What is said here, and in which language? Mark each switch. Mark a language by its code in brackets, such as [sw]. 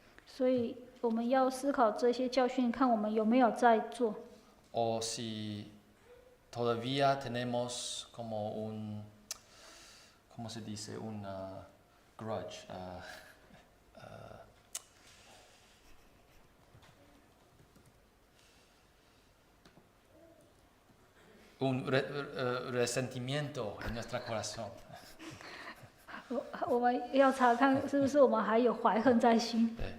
[zh] 所以我们要思考这些教训，看我们有没有在做， [es] O si todavía tenemos como ¿cómo se dice? Un grudge. Un resentimiento en nuestro corazón. [zh] 我们要查看是不是我们还有怀恨在心。